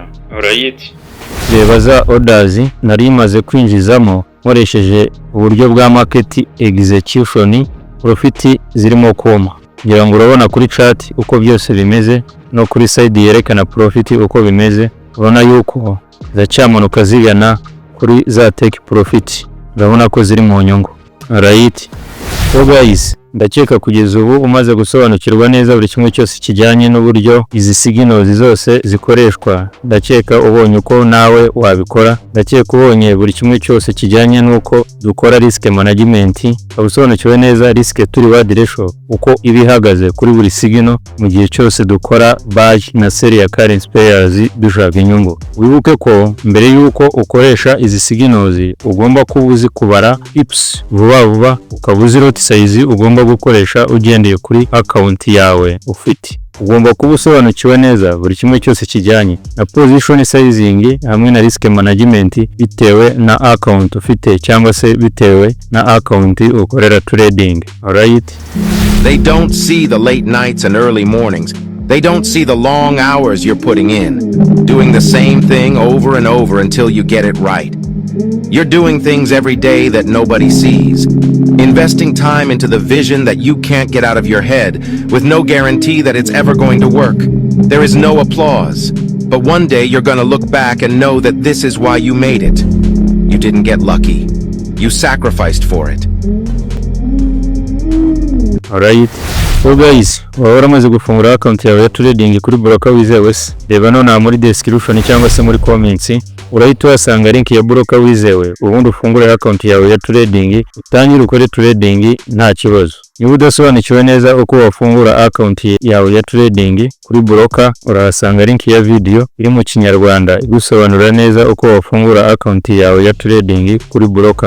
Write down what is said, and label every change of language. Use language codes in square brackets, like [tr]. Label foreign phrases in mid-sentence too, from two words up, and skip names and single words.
[rw] Right, reba za orders nari maze kwinjizamo nkoresheje uburyo bwa [en] market execution, [rw] profit zirimo koma. Ngira ngo urabona kuri chart uko byose bimeze no kuri side yerekana profit uko bimeze. Urabona yuko zacyamanuka zigana kuri za [en] take profit, [rw] urabona ko ziri mu nyungu. Right, [en] so guys [rw] ndakeka kugeza ubu umaze gusobanukirwa neza buri kimwe cyose kijyanye n'uburyo izi signals zose zikoreshwa. Ndakeka ubonye uko nawe wabikora. Ndakeka ubonye buri kimwe cyose kijyanye n'uko dukora [en] risk management, [rw] usobanukiwe neza [en] risk to reward ratio [rw] uko ibihagaze kuri buri signal mu gihe cyose dukora buy na sell ya [en] currency pairs [rw] dushaka inyungu. Wibuke ko mbere yuko ukoresha izi signals ugomba kubuzi kubara pips vuba ukabuzi [en] lot size [rw] ugomba gukoresha ugendeye kuri account yawe ufite. Ugomba kuba usobanukiwe neza buri kimwe cyose kijyanye na [en] position sizing [rw] hamwe na [en] risk management [rw] bitewe na account ufite cyangwa se bitewe na account ukorera trading. [en] Alright, they don't see the late nights and early mornings. They don't see the long hours you're putting in, doing the same thing over and over until you get it right. You're doing things every day that nobody sees, investing time into the vision that you can't get out of your head with no guarantee that it's ever going to work. There is no applause, but one day you're gonna look back and know that this is why you made it. You didn't get lucky. You sacrificed for it. Alright, so guys, [rw] waramaze gufungura account yawe ya trading kuri broker wizewe. Reba none muri description cyangwa se muri comments urahita wasanga link ya broker wizewe, ubundi ufungure account yawe ya trading utangire ukore trading nta kibazo. Niba udasobanukiwe neza uko wafungura account yawe ya trading kuri broker, urahasanga link ya video iri mu Kinyarwanda igusobanurira neza uko wafungura account yawe ya trading kuri broker.